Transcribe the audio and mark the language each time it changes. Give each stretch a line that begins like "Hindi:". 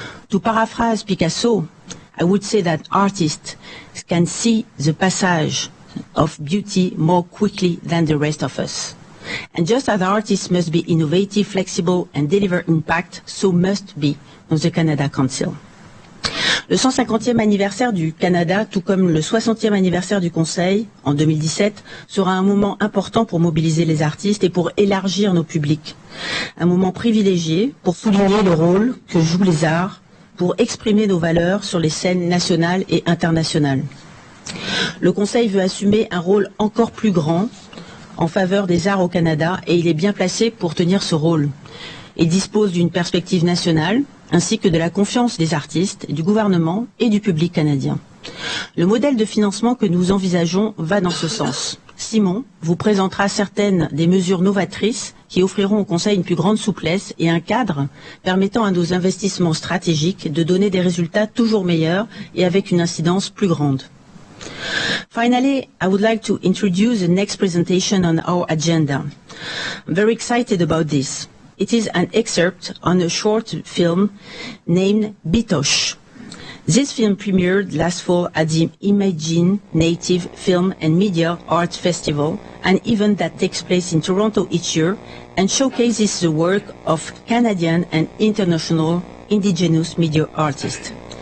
English: To paraphrase Picasso, I would say that artists can see the passage of beauty more quickly than the rest of us. And just as artists must be innovative, flexible, and deliver impact, so must be the Canada Council.
French: Le 150e anniversaire du Canada, tout comme le 60e anniversaire du Conseil, en 2017, sera un moment important pour mobiliser les artistes et pour élargir nos publics. Un moment privilégié pour souligner le rôle que jouent les arts, pour exprimer nos valeurs sur les scènes nationales et internationales. Le Conseil veut assumer un rôle encore plus grand en faveur des arts au Canada et il est bien placé pour tenir ce rôle. Il dispose d'une perspective nationale ainsi que de la confiance des artistes, du gouvernement et du public canadien. Le modèle de financement que nous envisageons va dans ce sens. Simon vous présentera certaines des mesures novatrices qui offriront au Conseil une plus grande souplesse et un cadre permettant à nos investissements stratégiques de donner des résultats toujours meilleurs et avec une incidence plus grande.
English: Finally, I would like to introduce the next presentation on our agenda. I'm very excited about this. It is an excerpt on a short film named Bitosh. This film premiered last fall at the Imagine Native Film and Media Arts Festival, an event that takes place in Toronto each year and showcases the work of Canadian and international indigenous media artists.